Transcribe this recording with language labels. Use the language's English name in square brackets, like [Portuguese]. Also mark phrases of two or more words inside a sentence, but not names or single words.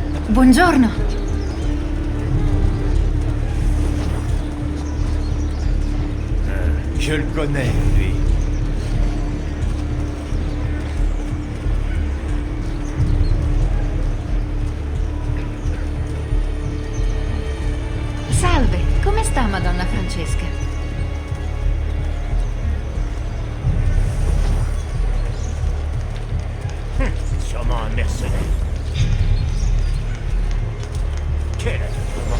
[Italian] Buongiorno. [French] Je le connais, lui. [Italian] Salve, come sta Madonna Francesca? [French] Sûrement un mercenaire. Quel ajustement.